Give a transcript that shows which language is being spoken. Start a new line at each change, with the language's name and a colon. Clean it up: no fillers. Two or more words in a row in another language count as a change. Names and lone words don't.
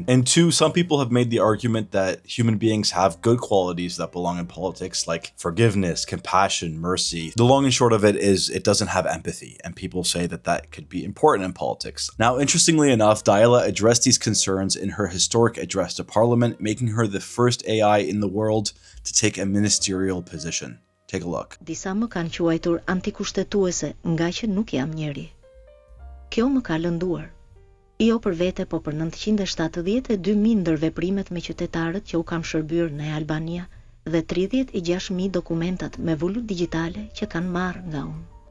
English: And two, some people have made the argument that human beings have good qualities that belong in politics, like forgiveness, compassion, mercy. The long and short of it is it doesn't have empathy, and people say that that could be important in politics. Now, interestingly enough, Diella addressed these concerns in her historic address to Parliament, making her the first AI in the world to take a ministerial position. Take a look.
Albanian: Disa më kanë quajtur antikushtetuese nga që nuk jam njeri. Kjo më ka lënduar. Jo për vete, po për 972.000 ndër veprimet me qytetarët që u kam shërbyer në Albania dhe 36.000 dokumentat me vullur digjitale që kanë marrë nga unë.